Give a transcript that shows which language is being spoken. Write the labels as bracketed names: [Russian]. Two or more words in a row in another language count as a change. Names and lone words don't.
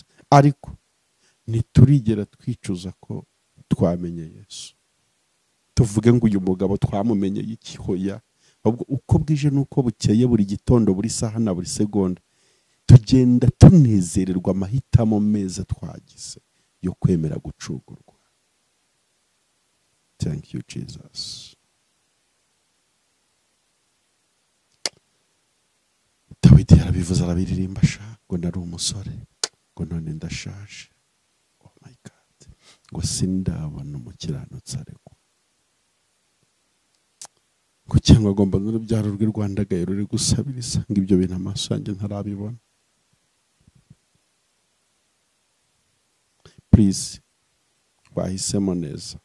[Kinyarwanda] Ariko ntiturigera twicuza ko twamenye Yesu. Tuvuge ngo uyu mugabo twamumenye iki? Hoya. Ahubwo uko bwije nuko bukeye, buri gitondo, buri saha na buri segonda, tugenda tunezererwa amahitamo meza twagize yo kwemera gucungurwa. [English] Thank you Jesus. [Kinyarwanda] Dawidi yarabivuze, arabiririmba, ngo nari umusore, ngo none ndashaje. [English] Oh my God. [Kinyarwanda] Ngo sindabona umukiranutsi aregwa. Ngo cyangwa agomba n'urubyaro rw'i Rwanda gaye ruri gusabiriza, ngo ibyo bintu amaso yanjye ntarabibona. Please, wahisemo neza.